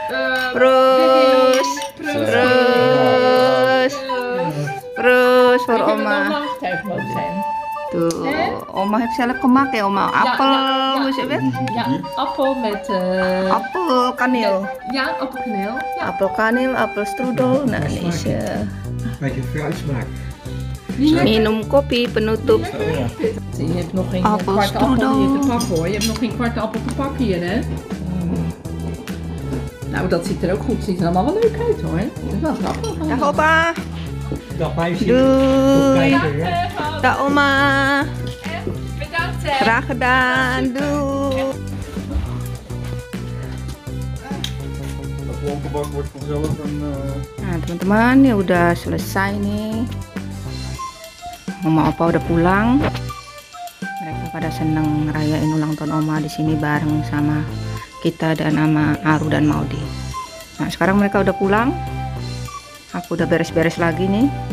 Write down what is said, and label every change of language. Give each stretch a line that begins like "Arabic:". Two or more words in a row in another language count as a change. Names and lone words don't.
Dutch: Proost voor oma. Tuh, oma heeft zelf gemaakt ya oma. Apel, hoe zeg je het? Ja, appel met... Apel kaneel. Ja, appelkaneel. Ja. Apel kaneel, apel strudel.
Indonesian: Nah, ini
Dutch: Beetje fruitsmaak.
Indonesian: minum kopi penutup.
Dutch: Je hebt nog geen Appelstrudel. kwart appel hier te pakken hoor. Je hebt nog geen kwart appel te pakken hier hè. Nou, dat ziet er ook goed. Het ziet er allemaal wel leuk uit hoor. Dat is wel grappig. Dag opa. Dag meisje. Doei. Kijken, hè? Dag oma. Bedankt hè. Graag gedaan. Doei. Dat wolkenbak wordt vanzelf een.
Indonesian: Nah teman-teman, ya udah selesai nih. Mama opa udah pulang. Mereka pada seneng ngerayain ulang tahun oma di sini bareng sama kita dan sama Aru dan Maudi. Nah sekarang mereka udah pulang. Aku udah beres-beres lagi nih.